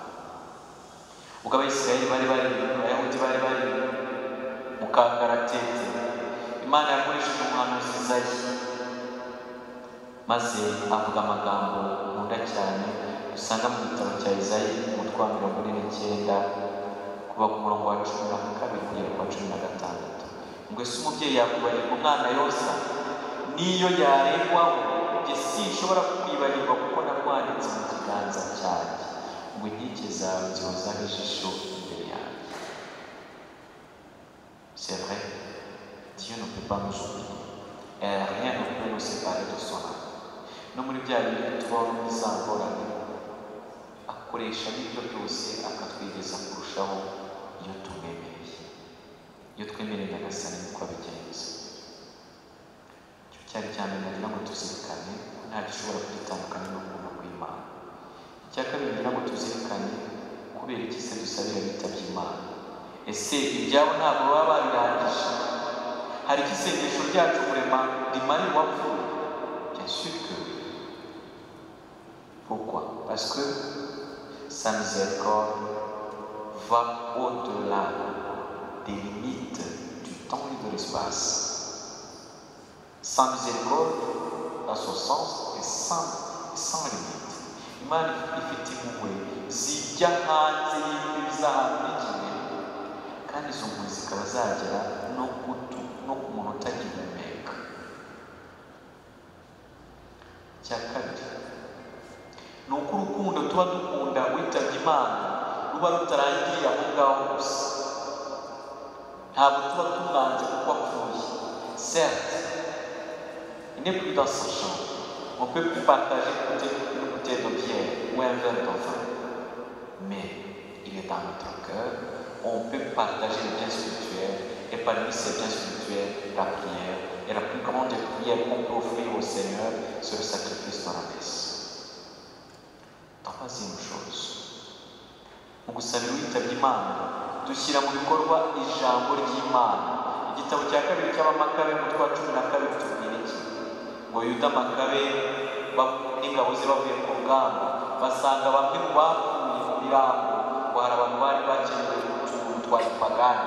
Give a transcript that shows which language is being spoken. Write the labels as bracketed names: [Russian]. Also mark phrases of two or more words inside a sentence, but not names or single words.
[Kinyarwanda] Ubwo Abayisiraheli Abayahudi bari bari mu kangaratete, Imana yakoresheje umuhanuzi Izayi maze avuga amagambo nkunda cyane usanga mu gitabo cya Izayi umutwe wa 49 kuva ku murongo wa 12 kugera ku wa 16. Ngo ese umubyeyi yakubarirwa umwana yosa niyo yaregwaho, njye sinshobora kwibagirwa kuko nakwanditse mu kiganza cyanjye, ngo inkike zawe zihozaho ijisho imbere yanjye. [French] C'est vrai, Dieu ne peut pas nous oublier et rien ne peut nous séparer de son amour. [Kinyarwanda] No muri bya bintu tubaho n'izangorane akoresha n'ibyo byose akatwigeza kurushaho iyo tumwemereye, iyo twemereye nyagasani niko abigenza. Icyo cyari cya mbere nagira ngo tuzirikane ko nta gishobora kudutandukanya n'ukuntu kw'Imana. Icya kabiri nagira ngo tuzirikane kubera iki se dusabira bitabye Imana. Ese ibyabo ntabwo baba babirangije? Hari iki isengesho ryacu kurema rimara uwapfuye? [French] Bien sûr que oui. Pourquoi? Parce que sa miséricorde va au-delà des limites du temps et de l'espace. Sa miséricorde, à son sens, est sans limite. [Kinyarwanda] Imana ifite impuhwe zijya hanze y'imbibi z'ahantu n'igihe, kandi izo mpuhwe zikaba zagera no ku muntu utagihumeka. Icya kabiri ni uko urukundo tuba dukunda witabye Imana ruba rutarangiriye aho ngaho gusa. Ntabwo tuba tumwanze kuko apfuye. [French] Certes, il n'est plus dans sa chambre. On peut plus partager une bouteille de bière ou un verre de vin, mais il est dans notre cœur. On peut partager les biens spirituels, et parmi ces biens spirituels, la prière est la plus grande prière qu'on peut offrir au Seigneur, c'est le sacrifice de la messe. Troisième chose, [Kinyarwanda] mu gusabira uwitabye Imana dushyira mu bikorwa ijambo ry'Imana. Igitabo cya kabiri cy'Abamakabe umutwe wa 12 tubwira iki? Ngo Yuda Makabe n'ingabo ze bavuye ku rugamba basanga bamwe mu bapfuye mu mirambo, ngo hari abantu bari bakenewe utuntu twa gipagani.